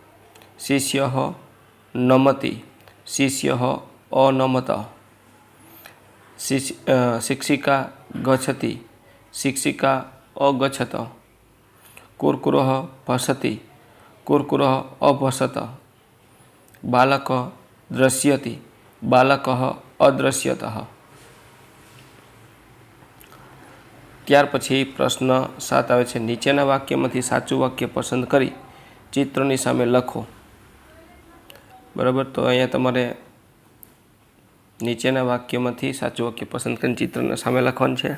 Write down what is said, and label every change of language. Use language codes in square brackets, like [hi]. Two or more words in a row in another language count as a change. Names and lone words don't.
[sa] शिष्यः नमति, शिष्यः अनमत, शिक्षिका गच्छति, शिक्षिका अगच्छत, कुर्कुरः भसति, कुर्कुरः अभसत, बालकः दृश्यति, बालकः अदृश्यतः। [gu] ત્યાર પછી પ્રશ્ન 7 આવે છે, નીચેના વાક્યમાંથી સાચું વાક્ય પસંદ કરી ચિત્રની સામે લખો। બરાબર, તો અહીંયા તમારે નીચેના વાક્યમાંથી સાચું વાક્ય પસંદ કરીને ચિત્રના સામે લખવાનું છે।